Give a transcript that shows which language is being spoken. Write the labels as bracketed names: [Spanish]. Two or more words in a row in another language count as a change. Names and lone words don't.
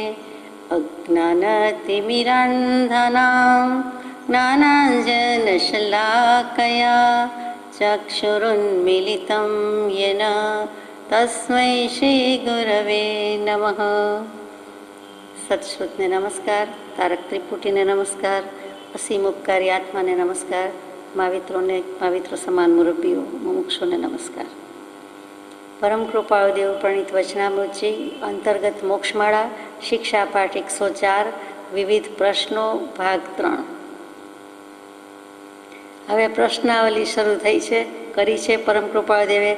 [Sanskrit] अज्ञानतिमिरान्धनां ज्ञानाञ्जनशलाकया चक्षुरुन्मीलितं येन तस्मै श्रीगुरवे नमः। [Gujarati] સત્શ્રુતને નમસ્કાર, તારક ત્રિપુટીને નમસ્કાર, અસીમ ઉપકારી આત્માને નમસ્કાર, માવિત્રો મુરબ્બીઓ મુમુક્ષુને નમસ્કાર। પરમ કૃપાળુ દેવ પ્રણીત વચનામૃતજી અંતર્ગત મોક્ષમાળા શિક્ષા પાઠ 104 વિવિધ પ્રશ્નો ભાગ 3। હવે પ્રશ્નાવલી શરૂ થઈ છે, કરી છે પરમ કૃપાળુ દેવે।